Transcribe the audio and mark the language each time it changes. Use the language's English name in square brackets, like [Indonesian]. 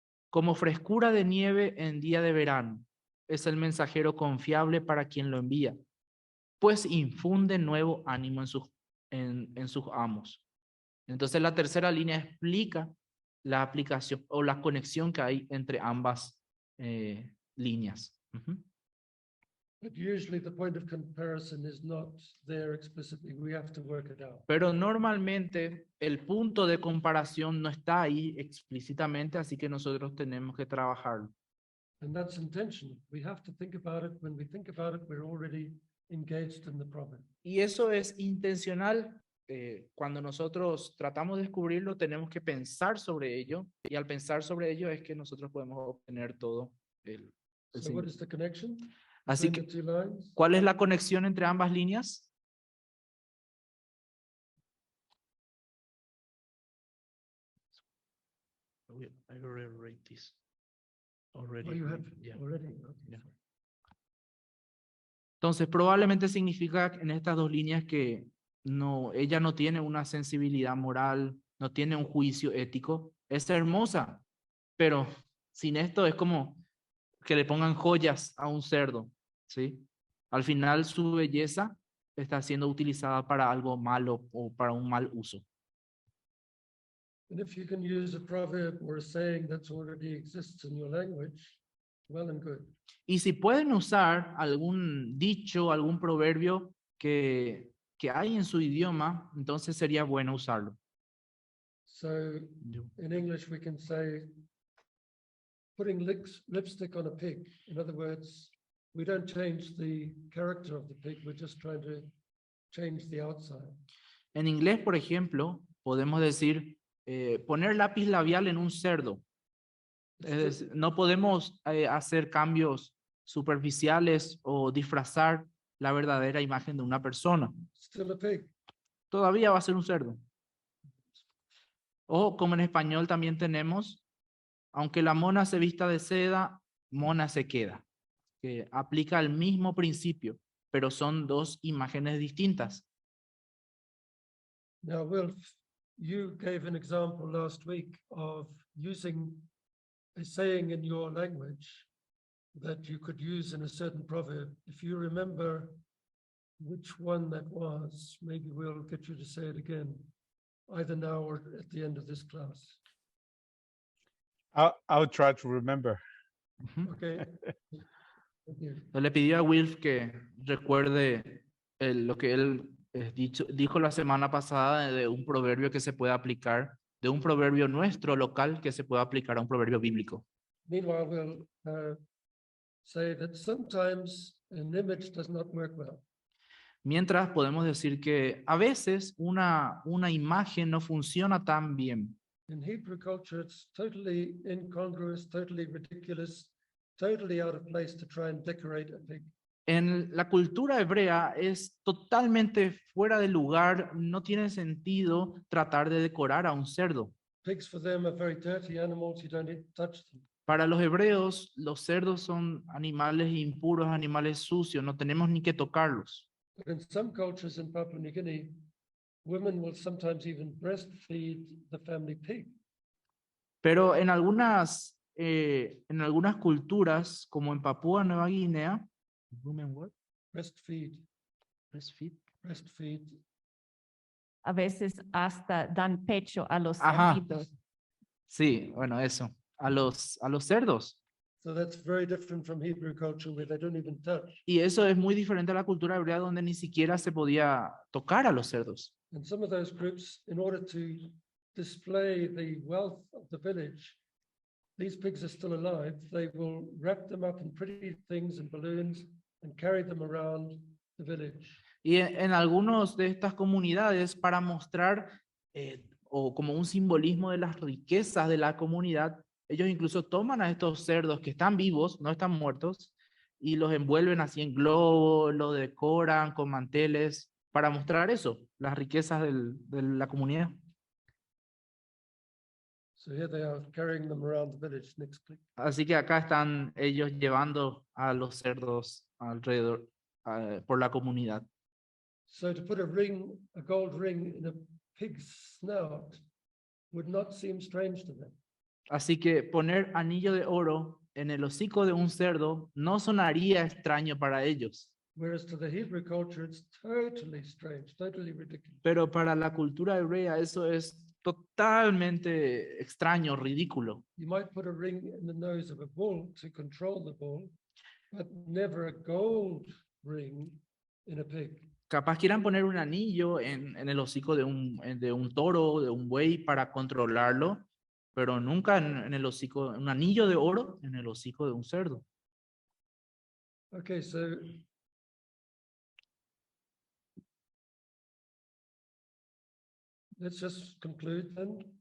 [Spanish] Como frescura de nieve en día de verano, es el mensajero confiable para quien lo envía, pues infunde nuevo ánimo en sus amos. Entonces la tercera línea explica la aplicación o la conexión que hay entre ambas líneas. [English] But usually the point of comparison is not there explicitly. We have to work it out. [Spanish] Pero normalmente el punto de comparación no está ahí explícitamente, así que nosotros tenemos que trabajarlo. [English] And that's intentional. We have to think about it. When we think about it, we're already engaged in the proverb. [Spanish] Y eso es intencional. Cuando nosotros tratamos de descubrirlo, tenemos que pensar sobre ello, y al pensar sobre ello es que nosotros podemos obtener todo el [English] So what is the connection [Spanish] Así [English] between [Spanish] que, [English] the two lines? [Spanish] ¿cuál es la conexión entre ambas líneas? [English] I already this. Oh, you have Yeah. already. Okay. Yeah. [Spanish] Entonces, probablemente significa en estas dos líneas que ella no tiene una sensibilidad moral, no tiene un juicio ético. Es hermosa, pero sin esto es como que le pongan joyas a un cerdo, ¿sí? Al final su belleza está siendo utilizada para algo malo o para un mal uso. [English] And if you can use a proverb or a saying that's already exists in your language, well and good. [Spanish] Y si pueden usar algún dicho, algún proverbio que hay en su idioma, entonces sería bueno usarlo. [English] So in English, we can say putting lipstick on a pig. In other words, we don't change the character of the pig, we're just trying to change the outside. [Spanish] En inglés, por ejemplo, podemos decir poner lápiz labial en un cerdo. Es decir, no podemos hacer cambios superficiales o disfrazar la verdadera imagen de una persona. [English] Still a pig. [Spanish] Todavía va a ser un cerdo. O como en español también tenemos, aunque la mona se vista de seda, mona se queda. Que aplica el mismo principio, pero son dos imágenes distintas. [English] Now, Wilf, you gave an example last week of using a saying in your language that you could use in a certain proverb. If you remember which one that was, maybe we'll get you to say it again, either now or at the end of this class. I'll try to remember. Ujú. Okay. Thank you. [Spanish] Le pidió a Wilf que recuerde lo que él dijo la semana pasada de un proverbio que se puede aplicar, de un proverbio nuestro local que se puede aplicar a un proverbio bíblico. [English] Meanwhile, we'll say that sometimes an image does not work well. [Spanish] Mientras podemos decir que a veces una imagen no funciona tan bien. [English] In Hebrew culture, it's totally incongruous, totally ridiculous, totally out of place to try and decorate a pig. [Spanish] En la cultura hebrea es totalmente fuera de lugar, no tiene sentido tratar de decorar a un cerdo. [English] Pigs for them are very dirty animals, you don't touch them. [Spanish] Para los hebreos, los cerdos son animales impuros, animales sucios, no tenemos ni que tocarlos. [English] But in some cultures in Papua New Guinea, women will sometimes even breastfeed the family pig. [Spanish] Pero en algunas culturas, como en Papúa Nueva Guinea, [English] Breastfeed, breastfeed. breastfeed. [Spanish] A veces hasta dan pecho a los Ajá. cerditos. Sí, bueno, eso, a los cerdos. [English] So that's very different from Hebrew culture where they don't even touch. [Spanish] Y eso es muy diferente a la cultura hebrea donde ni siquiera se podía tocar a los cerdos. [English] And some of those groups, in order to display the wealth of the village, these pigs are still alive, they will wrap them up in pretty things and balloons and carry them around the village. [Spanish] Y en algunos de estas comunidades, para mostrar o como un simbolismo de las riquezas de la comunidad, ellos incluso toman a estos cerdos que están vivos, no están muertos, y los envuelven así en globos, los decoran con manteles, para mostrar eso, las riquezas de la comunidad. [English] So here they are carrying them around the village. Next click. [Spanish] Así que acá están ellos llevando a los cerdos alrededor, por la comunidad. [English] So to put a ring, a gold ring in a pig's snout would not seem strange to them. [Spanish] Así que poner anillo de oro en el hocico de un cerdo no sonaría extraño para ellos. [English] Whereas to the Hebrew culture, it's totally strange, totally ridiculous. [Spanish] Pero para la cultura hebrea eso es totalmente extraño, ridículo. [English] You might put a ring in the nose of a bull to control the bull, but never a gold ring in a pig. [Spanish] Capaz quieran poner un anillo en el hocico de un toro, de un buey para controlarlo, pero nunca en el hocico, un anillo de oro en el hocico de un cerdo. [English] Okay, so let's just conclude then.